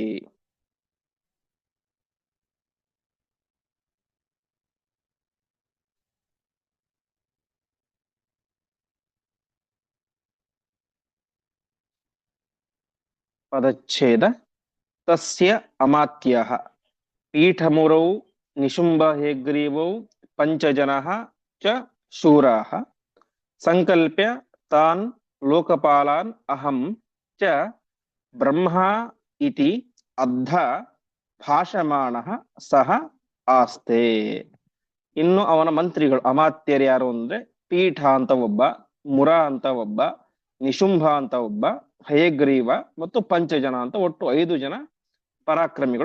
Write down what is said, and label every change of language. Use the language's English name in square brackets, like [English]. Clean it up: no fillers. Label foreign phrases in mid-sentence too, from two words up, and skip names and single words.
[Sanskrit] ಪದಚ್ಛೇದ ತಸ್ಯ ಅಮಾತ್ಯಃ ಪೀಠಮುರೌ ನಿಶುಂಭ ಹೇಗ್ರೀವೌ ಪಂಚಜನಃ ಚ ಶೂರಾಃ ಸಂಕಲ್ಪ್ಯ ತಾನ್ ಲೋಕಪಾಲಾನ್ ಅಹಂ ಚ ಬ್ರಹ್ಮ ಇತಿ ಅದ್ಧ ಭಾಷಮಾಣಃ ಸಹ ಆಸ್ತೆ. [Kannada] ಇನ್ನು ಅವನ ಮಂತ್ರಿಗಳು ಅಮಾತ್ಯರು ಯಾರು ಅಂದ್ರೆ ಪೀಠ ಅಂತ ಒಬ್ಬ, ಮುರ ಅಂತ ಒಬ್ಬ, ನಿಶುಂಭ ಅಂತ ಒಬ್ಬ, ಹಯಗ್ರೀವ ಮತ್ತು ಪಂಚಜನ ಅಂತ ಒಟ್ಟು 5 ಜನ ಪರಾಕ್ರಮಿಗಳು.